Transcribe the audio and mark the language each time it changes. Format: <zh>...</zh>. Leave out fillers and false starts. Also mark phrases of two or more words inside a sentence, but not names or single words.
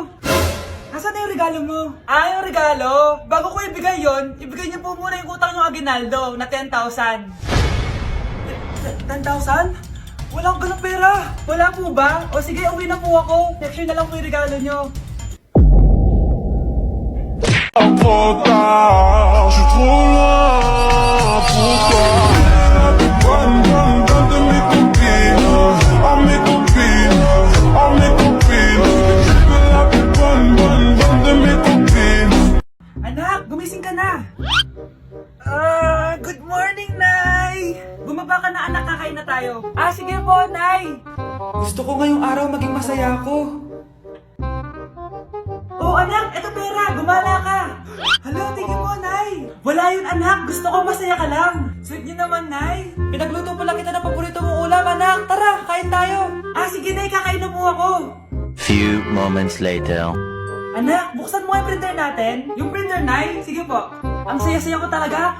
<tl>Asan na yung regalo mo? Yung regalo? Bago ko ibigay yon, ibigay niyo po muna yung utang yung Aguinaldo na 10,000. 10,000? Wala akong ganang pera. Wala po ba? O sige, uwi na po ako. Next year na lang po yung regalo nyo.</tl> <fr>Trop tard, je suis trop loin pour toi. Bonne de mes copines. Oh mes copines. Oh mes copines. Je veux la plus bonne de mes copines.</fr> <tl>Anak, gumising ka na.</tl> <en>Good morning,</en> <tl>Nay. Bumaba ka na, anak. Kakain na tayo. Sige po, Nay. Gusto ko ngayong araw maging masaya ako. Oh, anak, eto pera. Gumala ka. Hala, tingin mo, Nay. Wala yun, anak. Gusto ko masaya ka lang. Sweet niyo naman, Nay. Pinagluto pala kita ng paborito mong ulam, anak. Tara, kain tayo. Sige, Nay. Kakain na po ako.</tl> <en>Few moments later.</en> <tl>Anak, buksan mo yung printer natin. Yung printer, Nay. Sige po. Ang saya-saya ko talaga.</tl>